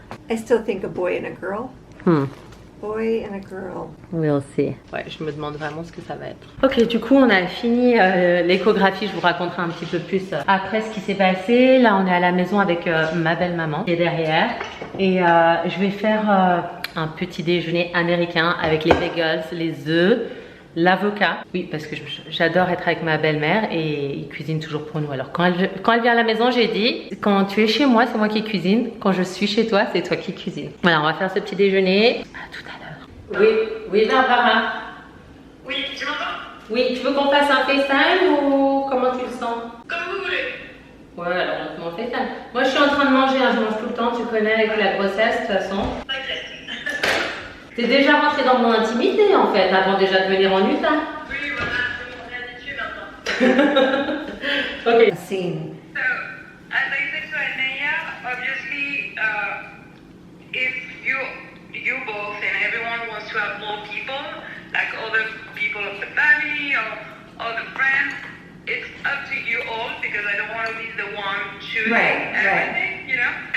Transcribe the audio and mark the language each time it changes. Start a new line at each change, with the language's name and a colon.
English: I still think a boy and a girl. Boy and a girl. We'll see.
French: Ouais, je me demande vraiment ce que ça va être. Ok, du coup, on a fini l'échographie. Je vous raconterai un petit peu plus après ce qui s'est passé. Là, on est à la maison avec ma belle-maman qui est derrière. Et je vais faire un petit déjeuner américain avec les bagels, les œufs, l'avocat. Oui, parce que j'adore être avec ma belle-mère et il cuisine toujours pour nous. Alors, quand elle vient à la maison, j'ai dit, quand tu es chez moi, c'est moi qui cuisine. Quand je suis chez toi, c'est toi qui cuisine. Voilà, on va faire ce petit déjeuner. À tout à l'heure. Oui, Barbara. Oui, tu m'entends? Oui, tu veux qu'on fasse un FaceTime ou comment tu le sens? Comme vous voulez. Ouais, alors on se met en FaceTime. Moi, je suis en train de manger, hein, je mange tout le temps, tu connais avec la grossesse, de toute façon. T'inquiète. T'es déjà rentrée dans mon intimité, en fait, avant déjà de venir en Utah. Oui, voilà, on est habitué maintenant. Ok.
English: Scene. So, as I said to Anaya, obviously, if you both and everyone wants to have more people, like other people of the family or other friends, it's up to you all because I don't want to be the one choosing everything, you know?